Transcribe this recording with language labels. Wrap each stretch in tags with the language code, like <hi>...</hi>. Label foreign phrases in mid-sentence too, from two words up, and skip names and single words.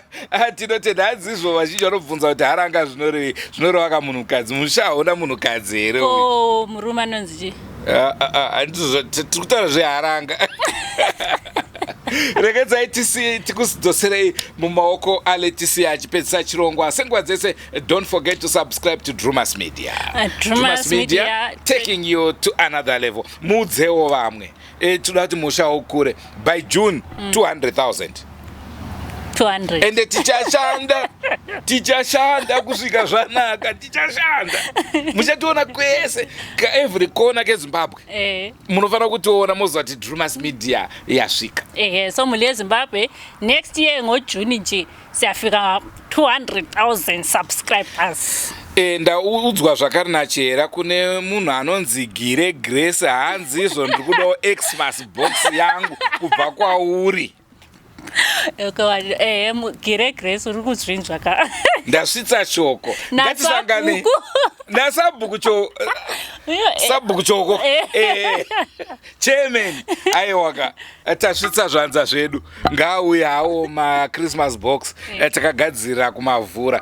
<sn>Tinotenda hadzizvo vazhinji vanobvunza kuti haranga zvinoreva munhukadzi. Mushaona munhukadzi here uyu? Oh, murume anonzi handizvo tiri kutaura zveharanga. Regedzai tikusidzoserei mumaoko aLeticia achipedzisa chirongwa. Senguva dzese,</sn> <en>don't forget to subscribe to Drumas Media. Drumas Media taking you to another level.</en> <sn>Mudzewo vamwe. Toda kuti musha ukure.</sn> <en>By June</en> <sn>200,000. 200. Ende tichashanda kusvika zvanaka, tichashanda. Muchationa kwese</sn> <en>every corner</en> <sn>keZimbabwe. Munofanira kutiona moziva kuti Drumas Media yasvika.</sn> <nd>So muli Zimbabwe</nd> <en>next year</en> <nd>ngoJuni nje siyafika 200,000 subscribers.</nd> <sn>Ndaudzwa zvakare nachera kune munhu anonzi Gire Grace, hanzi izvo ndiri kudawo Xmas box yangu kubva kwauri. Gire Grace uri kuzvinzwa ka ndasvitsa shoko ngatisangane nasabhuku choko chairman aiwaka tasvitsa zvanza zvedu ngauye hawo maChristmas box takagadzira kumavhura.</sn>